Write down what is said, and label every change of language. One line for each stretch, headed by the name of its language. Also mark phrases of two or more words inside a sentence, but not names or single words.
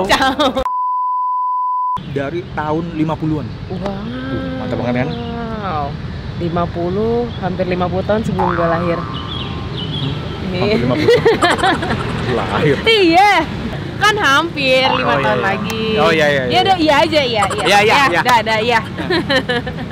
Indonesian: Ciao. Dari tahun 50-an. Wow. Mantap banget kan? Wow. 50, hampir 50 tahun sebelum gue lahir. Hampir 50. Lahir. Iya. Kan hampir 5 Oh, iya, tahun iya. lagi. Oh, iya, iya, iya. Ya udah iya aja, iya. Iya, iya, iya. Dah, iya.